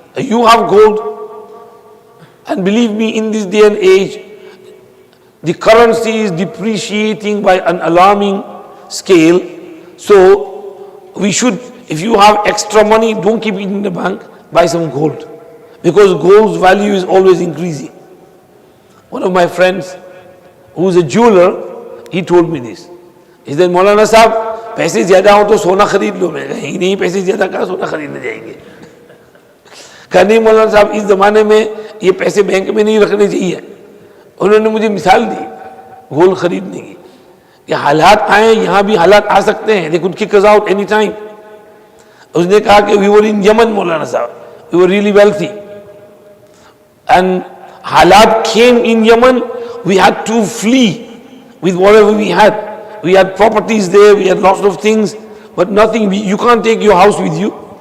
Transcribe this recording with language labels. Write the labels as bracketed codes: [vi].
[en] You have gold, and believe me, in this day and age, the currency is depreciating by an alarming scale. So we should, if you have extra money, don't keep it in the bank, buy some gold, because gold's value is always increasing. One of my friends, who is a jeweler, he told me this. He said, [hi] Maulana Sahab, पैसे ज्यादा हो तो सोना खरीद लो. मैं कहा नहीं, पैसे ज्यादा कहाँ सोना खरीदने जाएंगे. कहा नहीं मौलाना साहब, इस जमाने में ये पैसे बैंक में नहीं रखने चाहिए. उन्होंने मुझे मिसाल दी गोल्ड खरीदने की. कि हालात आए, यहाँ भी हालात आ सकते हैं, [en] they could kick us out any time. [hi] उसने कहा कि [en] we were in Yemen, मौलाना साहब, we were really wealthy, and हालात came in Yemen, we had to flee with whatever we had. We had properties there, we had lots of things, but nothing, you can't take your house with you.